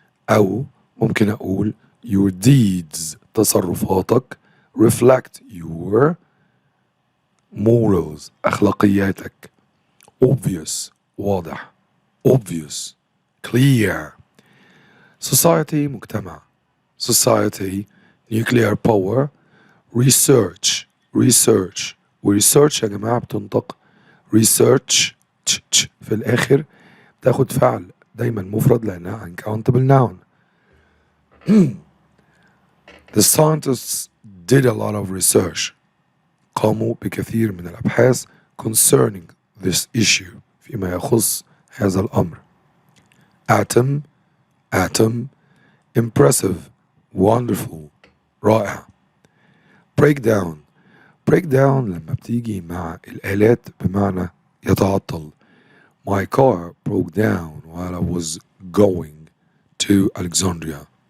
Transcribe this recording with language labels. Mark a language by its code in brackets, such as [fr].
[ar] أو ممكن أقول [en] your deeds [ar] تصرفاتك [en] reflect your morals [ar] أخلاقياتك. [en] obvious واضح. obvious clear. society مجتمع. society nuclear power. research research. [ar] وريسيرش يا جماعة بتنطق research في الآخر، تاخد فعل دايما مفرد لأنها uncountable noun. [en] The scientists did a lot of research. [ar] قاموا بكثير من الأبحاث [en] concerning this issue، [ar] فيما يخص هذا الأمر. [en] atom impressive wonderful رائع. [ar] break down لما بتيجي مع الآلات بمعنى يتعطل. [en] My car broke down while I was going to Alexandria.